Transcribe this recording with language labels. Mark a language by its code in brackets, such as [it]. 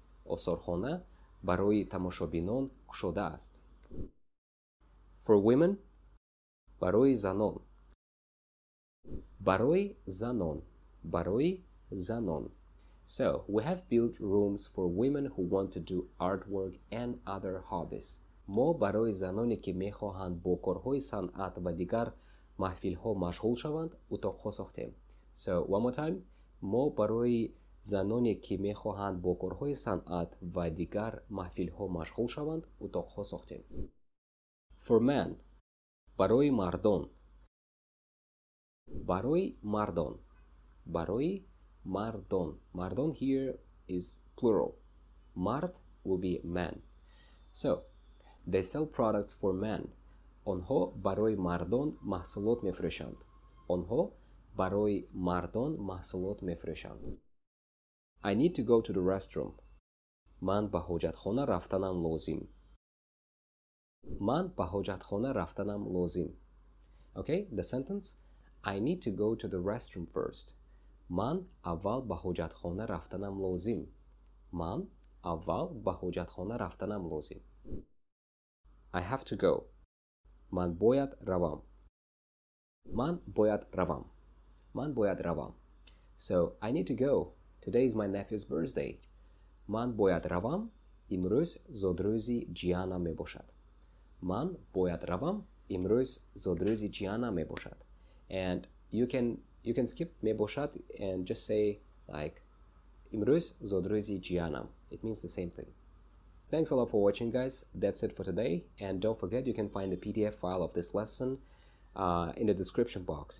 [tg] Осорхона барои тамошобинон кушода аст. [en] For women, [tg] барои занон. Барои занон. Барои занон. [en] So, we have built rooms for women who want to do artwork and other hobbies. [tg] мо барои заноне ки мехоҳанд бо корҳои санъат ва дигар маҳфилҳо машғул шаванд утоқҳо сохтем. [en] So, one more time. [tg] мо барои заноне ки мехоҳанд бо корҳои санъат ва дигар маҳфилҳо машғул шаванд утоқҳо сохтем. [en] For men, [tg] барои мардон. Барои мардон. Барои мардон. [en] Мардон here is plural. Мард will be man. So, they sell products for men. [tg] онҳо барои мардон маҳсулот мефурӯшанд. онҳо барои мардон маҳсулот мефурӯшанд. [en] I need to go to the restroom. [tg] ман ба ҳоҷатхона рафтанам лозим. ман ба ҳоҷатхона рафтанам лозим. [en] Okay, the sentence. I need to go to the restroom first. [tg] ман аввал ба ҳоҷатхона рафтанам лозим. ман аввал ба ҳоҷатхона рафтанам лозим. [en] I have to go. [tg] ман бояд равам. ман бояд равам. ман бояд равам. [en] So, I need to go. Today is my nephew's birthday. [tg] ман бояд равам. имрӯз зодрӯзи ҷиянам мебошад. ман бояд равам. имрӯз зодрӯзи ҷиянам мебошад. [en] And you can skip мебошад and just say like [tg] имрӯз зодрӯзи ҷиянам. [en] It means the same thing. Thanks a lot for watching, guys. That's it for today. And don't forget, you can find the PDF file of this lesson in the description box.